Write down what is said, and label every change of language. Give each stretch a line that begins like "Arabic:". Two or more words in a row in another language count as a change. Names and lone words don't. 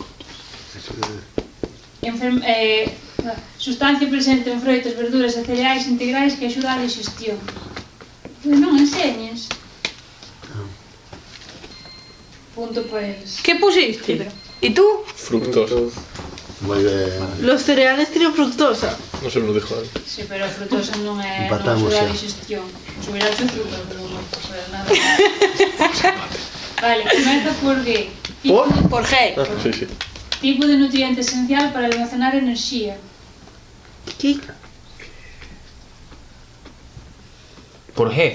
Galician: Sustancia presente en froitas, verduras e cereais integrais que axuda a digestión. Pois non enseñes. Punto pues. Que pusiste? E tú? Fructosa. Moi ben.
Spanish: Los cereales tienen fructosa. Non se me lo dijo antes.
Galician: Sí, pero a frutosa non é Empatamos non xa. a digestión. Subirá o azúcar, pero non pasa nada. Vale, comeza por G. Por? Por G. Ah, sí, sí. Tipo de nutriente esencial para almacenar enerxía. Por G.